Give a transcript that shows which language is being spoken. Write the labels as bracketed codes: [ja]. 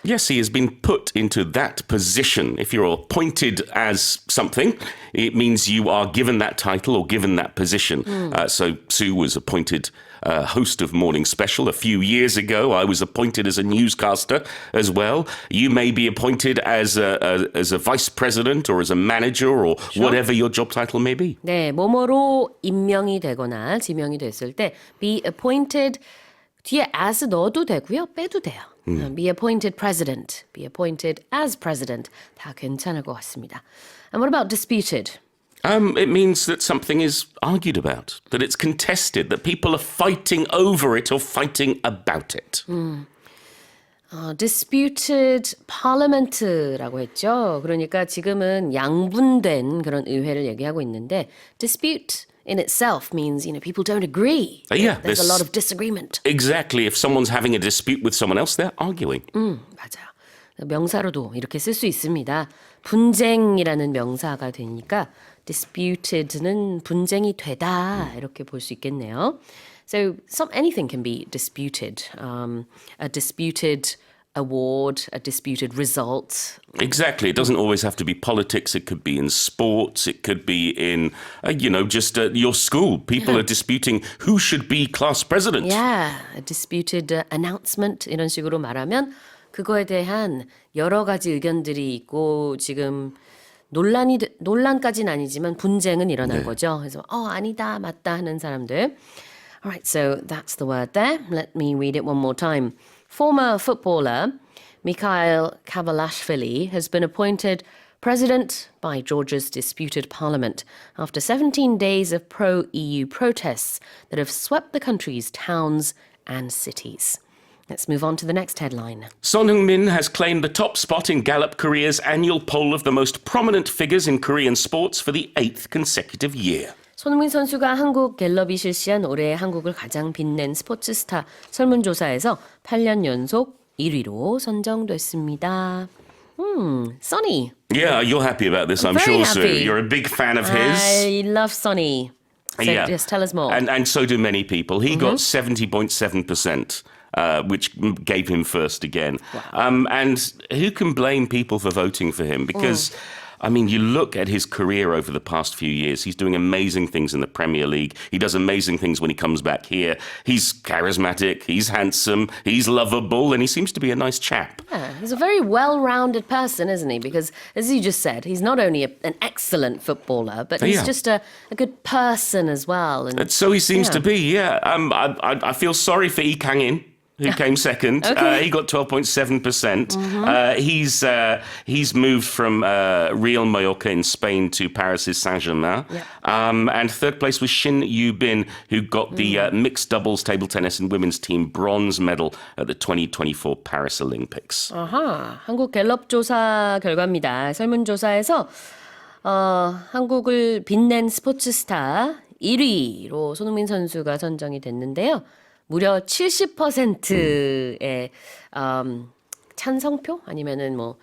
[en] Yes, he has been put into that position. If you're appointed as something, it means you are given that title or given that position. So Sue was appointed host of Morning Special a few years ago. I was appointed as a newscaster as well. You may be appointed as a vice president or as a manager or whatever your job title may be. [ko] 네, 뭐뭐로 임명이 되거나 지명이 됐을 때 be appointed 뒤에 as 넣어도 되고요, 빼도 돼요. [en] Be appointed president, be appointed as president [ko] 다 괜찮을 것 같습니다. [en] And what about disputed? It means that something is argued about, that it's contested, that people are fighting over it or fighting about it. [ko] Disputed parliament라고 했죠. 그러니까 지금은 양분된 그런 의회를 얘기하고 있는데 [en] dispute in itself means, people don't agree. There's a lot of disagreement. Exactly. If someone's having a dispute with someone else, they're arguing. [ko] 맞아요. 명사로도 이렇게 쓸 수 있습니다. 분쟁이라는 명사가 되니까 disputed는 분쟁이 되다 이렇게 볼 수 있겠네요. [en] So anything can be disputed. A disputed award, a disputed result. Exactly. It doesn't always have to be politics. It could be in sports. It could be in, just your school. People are disputing who should be class president. Yeah, a disputed announcement [ko] 이런 식으로 말하면 그거에 대한 여러 가지 의견들이 있고 지금 논란까지는 아니지만 분쟁은 일어난 거죠. 그래서 아니다, 맞다 하는 사람들. [en] Alright, so that's the word there. Let me read it one more time. Former footballer Mikheil Kavelashvili has been appointed president by Georgia's disputed parliament after 17 days of pro-EU protests that have swept the country's towns and cities. Let's move on to the next headline. Heung-min has claimed the top spot in Gallup Korea's annual poll of the most prominent figures in Korean sports for the 8th consecutive year. [ko] 손흥민 선수가 한국갤럽이 실시한 올해 한국을 가장 빛낸 스포츠 스타 설문조사에서 8년 연속 1위로 선정됐습니다. [en] Sonny. Yeah, you're happy about this, I'm very sure, Sue. happy. You're a big fan of his. I love Sonny. So just tell us more. And so do many people. He got 70.7%. Which gave him first again. Wow. And who can blame people for voting for him? Because, you look at his career over the past few years. He's doing amazing things in the Premier League. He does amazing things when he comes back here. He's charismatic, he's handsome, he's lovable, and he seems to be a nice chap. Yeah, he's a very well-rounded person, isn't he? Because, as you just said, he's not only an excellent footballer, but he's just a good person as well. And so he seems to be, yeah. I feel sorry for Lee Kang-in, who came second. Okay. He got 12.7%. He's moved from Real Mallorca in Spain to Paris' Saint-Germain. Yeah. And third place was Shin Yu-bin, who got the mixed doubles table tennis and women's team bronze medal at the 2024 Paris Olympics. [ko] 한국갤럽 조사 결과입니다. 설문조사에서 한국을 빛낸 스포츠 스타 1위로 손흥민 선수가 선정이 됐는데요. 무려 70%의 찬성표 아니면은